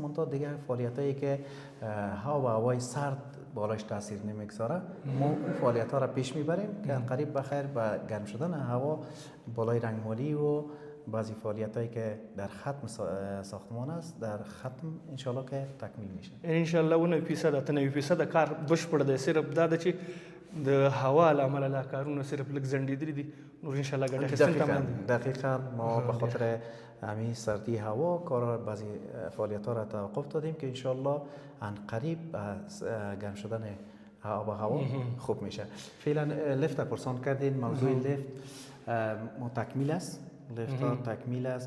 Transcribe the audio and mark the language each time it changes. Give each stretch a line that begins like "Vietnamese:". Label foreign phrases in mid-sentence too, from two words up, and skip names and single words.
Persian: منتها دیگه فعالیت هایی که هوا و هوای سرد بالاش تاثیر نمیگذاره ما فعالیت ها را پیش میبریم که قریب بخیر به گرم شدن هوا بالای رنگمالی و بعضی فعالیت هایی که در ختم ساختمان است در ختم انشالله که تکمیل میشه.
Pashto: انشالله 90% کار بشپړ دی، صرف دا ده چې د هوا له امله لا کارونه صرف لږ ځنډېدلي دي، نور انشالله ګټه اخیستنې ته
Persian: دقیقاً ما به خاطر همین سردی هوا کار بعضی فعالیت ها را توقف دادیم که انشالله عن قریب گرم شدن آب و هوا خوب میشه. فعلا لفت پرسان کردین، موضوع لفت ما تکمیل است، لفت ها تکمیل است.